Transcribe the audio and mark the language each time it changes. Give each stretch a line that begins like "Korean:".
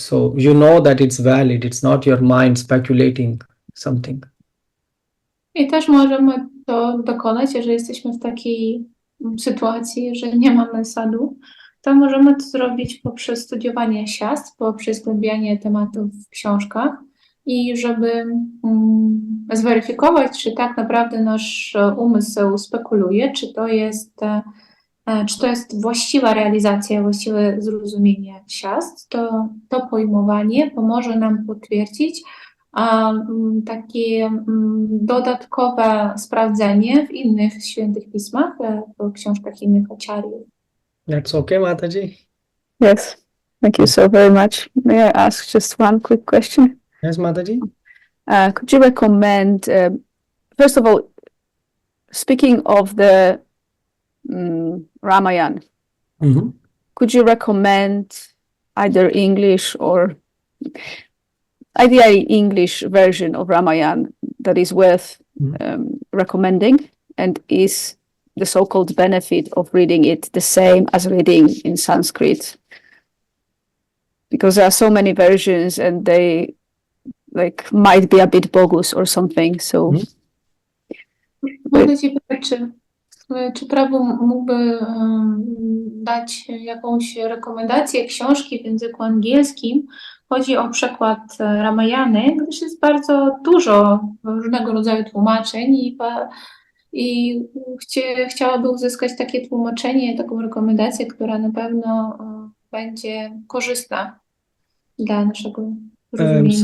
English: So you know that it's valid. It's not your mind speculating something.
Polish: I też możemy to dokonać, jeżeli jesteśmy w takiej sytuacji, że nie mamy sadhu, to możemy to zrobić poprzez studiowanie siastr, poprzez zgłębianie tematów w książkach i żeby zweryfikować, czy tak naprawdę nasz umysł spekuluje, czy to jest czy to jest właściwa realizacja, właściwe zrozumienie siast, to pojmowanie pomoże nam potwierdzić takie dodatkowe sprawdzenie w innych świętych pismach, w książkach innych acharyów.
English: That's okay, Mataji? Yes, thank you so very much. May I ask just one quick question? Yes, Mataji? Could you recommend, first of all, speaking of the Ramayana, Mm-hmm. could you recommend either English or ideally English version of Ramayana that is worth recommending? And is the so-called benefit of reading it the same as reading in Sanskrit? Because there are so many versions and they might be a bit bogus or something, so...
Polish: Mogę Cię pytać, czy Prabhu mógłby dać jakąś rekomendację książki w języku angielskim? Chodzi o przekład Ramayany, gdyż jest bardzo dużo różnego rodzaju tłumaczeń i chciałaby uzyskać takie tłumaczenie, taką rekomendację, która na pewno będzie korzystna dla naszego zrozumienia.